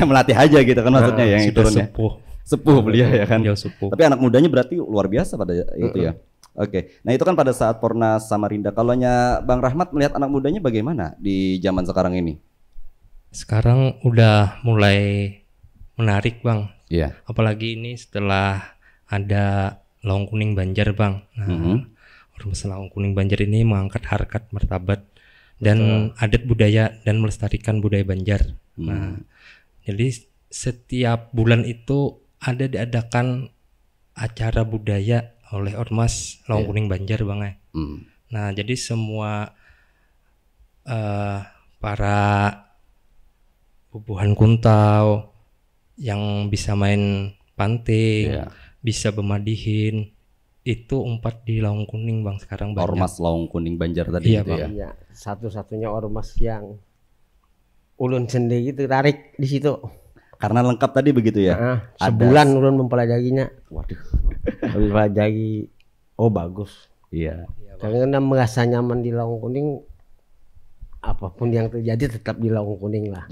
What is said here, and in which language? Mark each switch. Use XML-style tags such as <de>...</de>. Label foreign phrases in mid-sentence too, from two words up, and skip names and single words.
<id>Melatih aja gitu kan maksudnya yang itu turunnya. Sepuh beliau ya kan. Tapi anak mudanya berarti luar biasa pada itu ya. Oke. Nah, itu kan pada saat Pornas Samarinda. Kalaunya Bang Rahmat melihat anak mudanya bagaimana di zaman sekarang ini? Sekarang udah mulai menarik, Bang. Iya. Apalagi ini setelah ada Lawang Kuning Banjar, Bang. Nah, Ormas Lawang Kuning Banjar ini mengangkat harkat martabat dan adat budaya dan melestarikan budaya Banjar. Nah, jadi setiap bulan itu ada diadakan acara budaya oleh Ormas Lawang Kuning Banjar, Bang. Nah, jadi semua para bubuhan kuntau yang bisa main panting, bisa bermadihin, itu umpat di Lawang Kuning, Bang, sekarang banyak. Ormas Lawang Kuning Banjar tadi gitu ya. Iya, satu-satunya ormas yang ulun sendiri tertarik di situ. Karena lengkap tadi begitu ya. Sebulan ulun mempelajarinya. Waduh. Mempelajari, bagus. Iya. Karena merasa nyaman di Lawang Kuning, apapun yang terjadi tetap di Lawang Kuning lah.</id>